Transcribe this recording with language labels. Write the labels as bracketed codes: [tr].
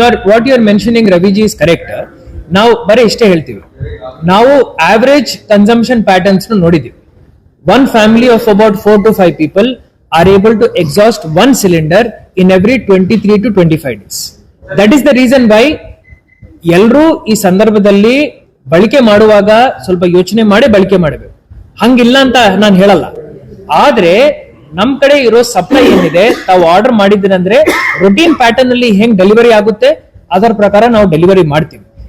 [en] what you are mentioning, Raviji, is correct. [kn] ನಾವು ಬರೀ ಇಷ್ಟೇ ಹೇಳ್ತೀವಿ, ನಾವು ಆವರೇಜ್ ಕನ್ಸಂಪ್ಷನ್ ಪ್ಯಾಟರ್ನ್ಸ್ ನೋಡಿದೀವಿ. [en] One family of about 4 to 5 people are able to exhaust one cylinder in every 23 to 25 days. That is the reason why [kn] ಎಲ್ಲರೂ ಈ ಸಂದರ್ಭದಲ್ಲಿ ಬಳಕೆ ಮಾಡುವಾಗ ಸ್ವಲ್ಪ ಯೋಚನೆ ಮಾಡಿ ಬಳಕೆ ಮಾಡಬೇಕು. ಹಂಗಿಲ್ಲ ಅಂತ ನಾನು ಹೇಳಲ್ಲ, ಆದ್ರೆ ನಮ್ ಕಡೆ ಇರೋ ಸಪ್ಲೈ ಏನಿದೆ, ತಾವು ಆರ್ಡರ್ ಮಾಡಿದ್ದೀರಂದ್ರೆ ರೊಟೀನ್ ಪ್ಯಾಟರ್ನ್ ಅಲ್ಲಿ ಹೆಂಗ್ ಡೆಲಿವರಿ ಆಗುತ್ತೆ ಅದರ ಪ್ರಕಾರ ನಾವು ಡೆಲಿವರಿ ಮಾಡ್ತೀವಿ.